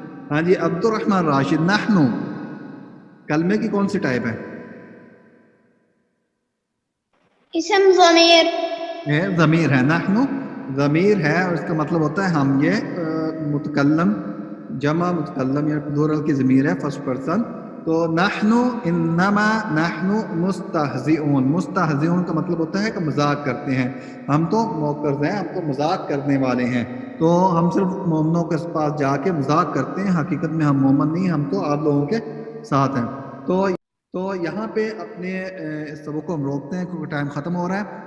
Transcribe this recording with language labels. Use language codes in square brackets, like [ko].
[ur] ہاں جی عبد الرحمن راشد نحن کلمے کی کون سی ٹائپ ہے؟ اسم ضمیر. یہ ضمیر ہے. نحن ضمیر ہے اور اس کا مطلب ہوتا ہے ہم. یہ متکلم جمع متکلم یا پلورل کی ضمیر ہے, فرسٹ پرسن. [ar] تو نحن انما نحن مستہزئون. [ur] مستہزئون کا مطلب ہوتا ہے کہ مذاق کرتے ہیں. ہم تو موقر ہیں, ہم تو مذاق کرنے والے ہیں. تو ہم صرف مومنوں کے پاس جا کے مذاق کرتے ہیں, حقیقت میں ہم مومن نہیں, ہم تو آپ لوگوں کے ساتھ ہیں. تو یہاں پہ اپنے اس سبق کو ہم روکتے ہیں کیونکہ ٹائم ختم ہو رہا ہے.